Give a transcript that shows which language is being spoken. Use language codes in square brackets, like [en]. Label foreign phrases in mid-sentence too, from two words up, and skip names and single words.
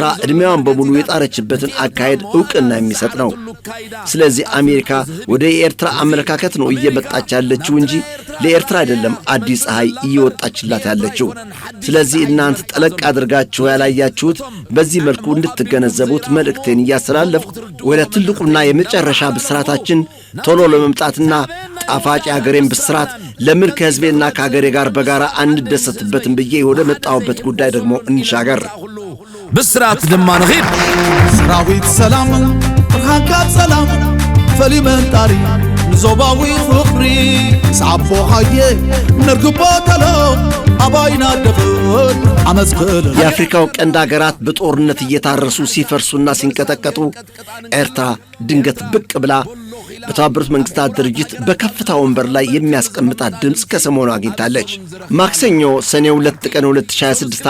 [am] ዕድሜዋን በሙሉ የጣረችበትን አካሄድ ዕውቅና የሚሰጥ ነው። ስለዚህ አሜሪካ ወደ የኤርትራ አመለካከት ነው እየመጣች ያለችው እንጂ ለኤርትራ አይደለም አዲስ ፀሐይ እየወጣችላት ያለችው። ስለዚህ እናንተ ጠለቅ አድርጋችሁ ያላያችሁት በዚህ መልኩ እንድትገነዘቡት መልእክቴን እያስተላለፍኩ ወደ ትልቁና የመጨረሻ ብስራታችን ቶሎ ለመምጣትና ጣፋጭ አገሬን ብስራት ለምን ከሕዝቤና ከአገሬ ጋር በጋራ አንደሰትበትም ብዬ ወደ መጣሁበት ጉዳይ ደግሞ እንሻገር። [ti] ብስራት ድማ ንኺድ ሰራዊት ሰላም ብርሃንካት ሰላም ፈሊመንጣሪ ንዞባዊ ፍቕሪ ሰዓቦ ኻየ ነርግቦ ተሎ አባይና ደፍን አመዝክል። [am] የአፍሪካው ቀንድ አገራት በጦርነት እየታረሱ ሲፈርሱና ሲንቀጠቀጡ ኤርትራ ድንገት ብቅ ብላ በተባበሩት መንግስታት ድርጅት በከፍታ ወንበር ላይ የሚያስቀምጣት ድምፅ ከሰሞኑ አግኝታለች። ማክሰኞ ሰኔ 2 ቀን 2026